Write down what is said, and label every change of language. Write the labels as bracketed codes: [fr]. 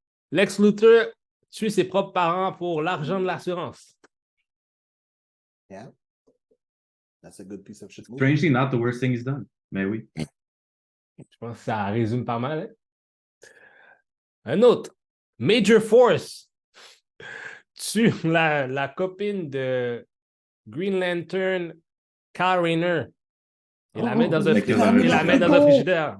[fr] Lex Luthor tue ses propres parents pour l'argent de l'assurance. [en] Yeah. That's a good piece of shit movie. Strangely not the worst thing he's done. [fr] Mais oui. Je pense que ça résume pas mal. Hein? Un autre. Major Force tue la copine de Green Lantern, Kyle Rayner. Il la met dans un frigidaire.